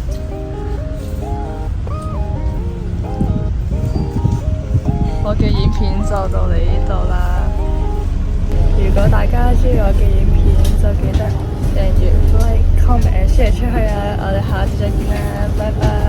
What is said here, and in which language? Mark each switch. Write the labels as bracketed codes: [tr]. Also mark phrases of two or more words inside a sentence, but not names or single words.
[yue] 我嘅影片就到嚟呢度啦。如果大家中意我嘅影片，就記得訂閱、 [en] like、comment、share [yue] 出去啊！我哋下次再見啦，拜拜。